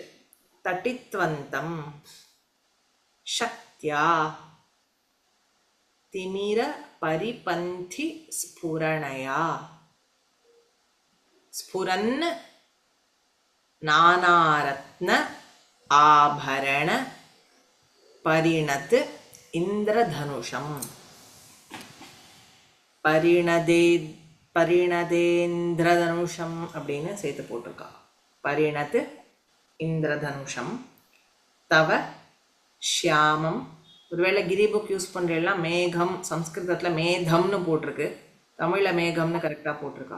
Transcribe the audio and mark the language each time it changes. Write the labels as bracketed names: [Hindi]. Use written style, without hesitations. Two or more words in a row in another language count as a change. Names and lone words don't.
[Sanskrit] तटित्वन्तं शक्त्या तिमिर परिपन्थि स्फुरणया स्फुरन् नानारत्न आभरण परिणत इन्द्रधनुषम्. [Tamil] பரிணதேந்திரதனுஷம் அப்படின்னு சேர்த்து போட்டிருக்கா. [Sanskrit] परिणत् इन्द्रधनुषं तव श्यामम्. [Tamil] ஒருவேளை கிரி [English] book use [Tamil] பண்ணுறேன்னா மேகம் சம்ஸ்கிருதத்தில் மேதம்னு போட்டிருக்கு, தமிழில் மேகம்னு கரெக்டாக போட்டிருக்கா.